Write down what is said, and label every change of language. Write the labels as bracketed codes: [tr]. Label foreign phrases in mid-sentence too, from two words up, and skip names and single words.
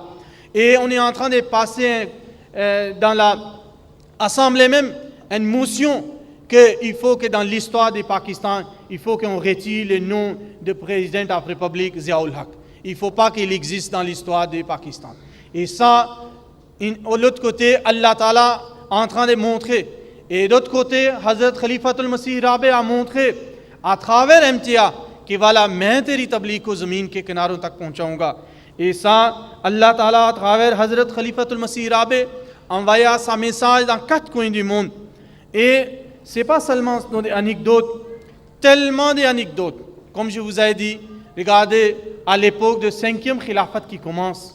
[fr] Et on est en train de passer dans l'Assemblée même une motion qu'il faut que dans l'histoire du Pakistan, il faut qu'on retire le nom de président de la République Ziaoul Haq. Il ne faut pas qu'il existe dans l'histoire du Pakistan. Et ça, de l'autre côté, [ar] الله تعالى [fr] est en train de montrer. Et d'autre côté, Hazrat Khalifatul Masih Rabi a montré à travers MTA [ur] کہ والا میں تیری تبلیغ کو زمین کے کناروں تک پہنچاؤں گا. [fr] Et ça, [ar] الله تعالى, [fr] à travers Hazrat Khalifatul Masih Rabi, envoya sa message dans 4 coins du monde. Et ce n'est pas seulement des anecdotes, tellement d'anecdotes. Comme je vous ai dit, regardez à l'époque de 5e Khilafat qui commence.